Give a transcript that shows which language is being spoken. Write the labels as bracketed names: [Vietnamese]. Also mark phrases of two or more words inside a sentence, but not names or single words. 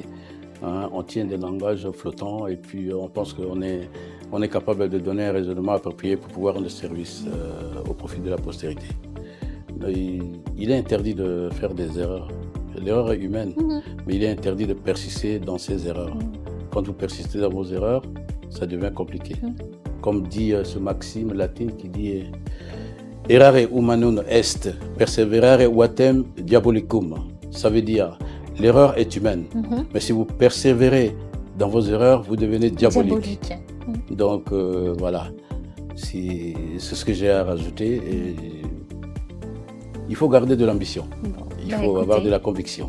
[French] Hein, on tient des langages flottants et puis on pense qu'on est capable de donner un raisonnement approprié pour pouvoir rendre service au profit de la postérité. Il est interdit de faire des erreurs. L'erreur est humaine, mais il est interdit de persister dans ces erreurs. Quand vous persistez dans vos erreurs, ça devient compliqué. Comme dit ce maxime latin qui dit [Latin] errare humanum est, perseverare vatem diabolicum. [French] Ça veut dire l'erreur est humaine, mais si vous persévérez dans vos erreurs, vous devenez diabolique. Donc voilà, c'est ce que j'ai à rajouter. Et il faut garder de l'ambition. Il faut avoir de la conviction.